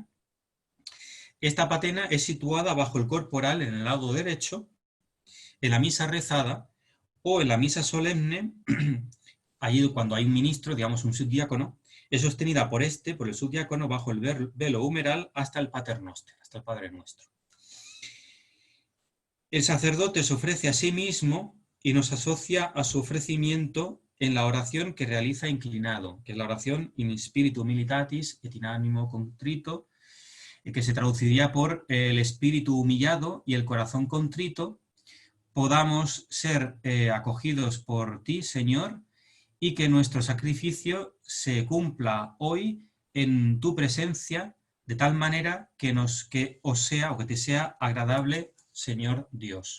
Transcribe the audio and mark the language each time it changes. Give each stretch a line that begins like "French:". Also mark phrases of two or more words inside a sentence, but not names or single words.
Spanish: Esta patena es situada bajo el corporal en el lado derecho, en la misa rezada o en la misa solemne, allí cuando hay un ministro, digamos un subdiácono, es sostenida por el subdiácono, bajo el velo humeral hasta el paternoster, hasta el Padre Nuestro. El sacerdote se ofrece a sí mismo y nos asocia a su ofrecimiento en la oración que realiza inclinado, que es la oración
Latin: in spiritu humilitatis et in animo contrito,
Spanish: que se traduciría por el espíritu humillado y el corazón contrito, podamos ser acogidos por ti, Señor, y que nuestro sacrificio se cumpla hoy en tu presencia, de tal manera que que te sea agradable, Señor Dios.